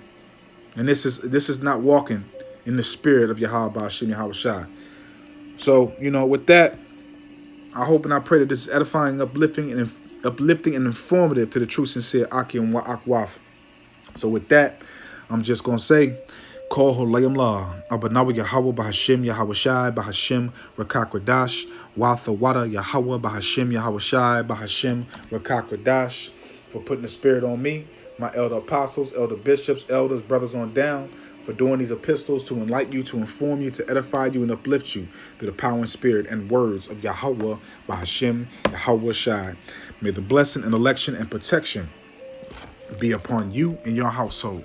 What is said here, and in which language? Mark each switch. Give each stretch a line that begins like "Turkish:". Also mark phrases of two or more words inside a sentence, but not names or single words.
English: And this is not walking in the spirit of Yahweh Hashem Yahushua. So, with that, I hope and I pray that this is edifying, uplifting, and informative to the true, sincere Aki and Akwaf. So with that, I'm just going to say, Call Holayim La, Abanawa Yahweh Bahashim Yahushai Bahashim Rakakradash, Watha Wada Yahweh Bahashim Yahushai Bahashim Rakakradash, for putting the spirit on me, my elder apostles, elder bishops, elders, brothers on down, for doing these epistles to enlighten you, to inform you, to edify you, and uplift you through the power and spirit and words of Yahweh Bahashim Yahweh Shai. May the blessing and election and protection be upon you and your household.